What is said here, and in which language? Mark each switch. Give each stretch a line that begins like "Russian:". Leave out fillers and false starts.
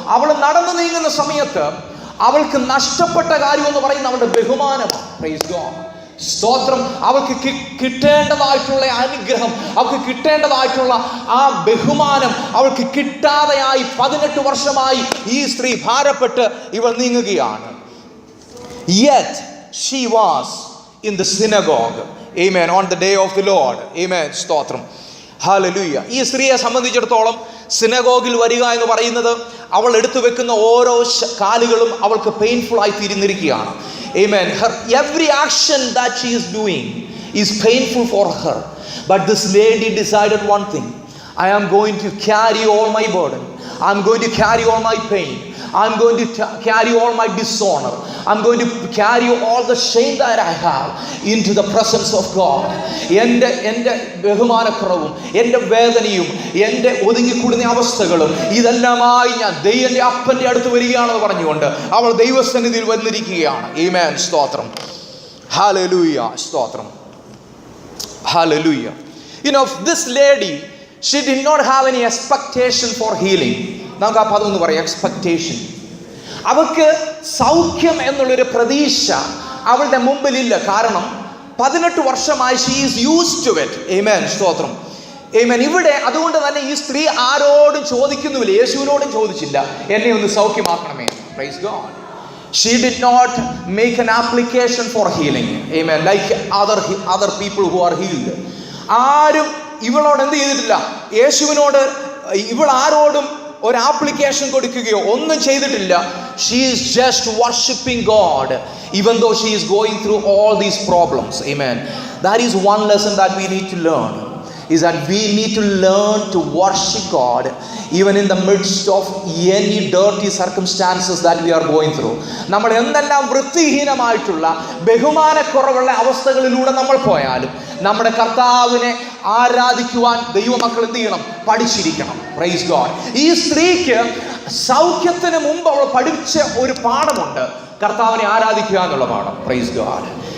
Malayalam: അവൾ നടന്നു നീങ്ങുന്ന സമയത്ത് അവൾക്ക് നഷ്ടപ്പെട്ട കാര്യം എന്ന് പറയുന്നത് അവളുടെ ബഹുമാനമാണ്.
English: praise God,
Malayalam: സ്തോത്രം. അവൾക്ക് കിട്ടേണ്ടതായിട്ടുള്ള അനുഗ്രഹം, അവൾക്ക് കിട്ടേണ്ടതായിട്ടുള്ള ആ ബഹുമാനം അവൾക്ക് കിട്ടാതെയായി 18 വർഷമായി ഈ സ്ത്രീ ഭാരപ്പെട്ട് ഇവൾ നീങ്ങുകയാണ്.
English: Yet she was in the synagogue, amen, on the day of the Lord.
Malayalam: Amen, സ്തോത്രം, ഹല്ലേലൂയ. ഈ സ്ത്രീയെ സംബന്ധിച്ചിടത്തോളം സിനഗോഗിൽ വരിക എന്ന് പറയുന്നത് അവൾ എടുത്തു വെക്കുന്ന ഓരോ കാലുകളും അവൾക്ക് പെയിൻഫുൾ ആയി തീരുന്നിരിക്കുകയാണ്.
English: Amen. Her every action that she is doing is painful for her. But this lady decided one thing: I am going to carry all my burden. I am going to carry all my pain. I am going to carry all my dishonor. I am going to carry all the shame that I have into the presence of God.
Malayalam: എൻ്റെ ബഹുമാനക്കുറവും എൻ്റെ വേദനയും എൻ്റെ ഒതുങ്ങിക്കൂടുന്ന അവസ്ഥകളും ഇതെല്ലാമായി ഞാൻ ദൈവൻ്റെ അപ്പൻ്റെ അടുത്ത് വരികയാണെന്ന് പറഞ്ഞുകൊണ്ട് അവൾ ദൈവസന്നിധിയിൽ വന്നിരിക്കുകയാണ്. ആമേൻ, സ്തോത്രം, ഹല്ലേലൂയ, സ്തോത്രം, hallelujah.
English: You know, this lady, she did not have any expectation for healing.
Malayalam: നമുക്ക് ആ പദം ഒന്ന് പറയാം, എക്സ്പെക്ടേഷൻ. അവൾക്ക് സൗഖ്യം എന്നുള്ളൊരു പ്രതീക്ഷ അവളുടെ മുമ്പിലില്ല. കാരണം 18 വർഷമായി
English: She is used to it.
Malayalam: ആമേൻ, സ്തോത്രം, ആമേൻ. ഇവിടെ അതുകൊണ്ട് തന്നെ ഈ സ്ത്രീ ആരോടും ചോദിക്കുന്നുമില്ല, യേശുവിനോടും ചോദിച്ചില്ല എന്നെ ഒന്ന് സൗഖ്യമാക്കണമേ.
English: Praise God. She did not make an application for healing. Amen. Like other people who are healed.
Malayalam: ആരും ഇവളോട് എന്ത് ചെയ്തിട്ടില്ല, യേശുവിനോട് ഇവൾ ആരോടും ഒരു ആപ്ലിക്കേഷൻ കൊടുക്കുകയോ ഒന്നും ചെയ്തിട്ടില്ല.
English: She is just worshiping God even though she is going through all these problems. Amen. That is one lesson that we need to learn, is that we need to learn to worship God even in the midst of any dirty circumstances that we are going through.
Malayalam: നമ്മൾ എന്തെല്ലാം വൃത്തിഹീനമായിട്ടുള്ള ബഹുമാനക്കുറവുള്ള അവസ്ഥകളിലൂടെ നമ്മൾ പോയാലും നമ്മുടെ കർത്താവിനെ ആരാധിക്കുവാൻ ദൈവമക്കൾ എന്ത് ചെയ്യണം? പഠിച്ചിരിക്കണം.
English: Praise God.
Malayalam: ഈ സ്ത്രീക്ക് സൗഖ്യത്തിന് മുമ്പ് അവൾ പഠിച്ച ഒരു പാഠമുണ്ട്, കർത്താവിനെ ആരാധിക്കുക എന്നുള്ള പാഠം.
English: Praise God.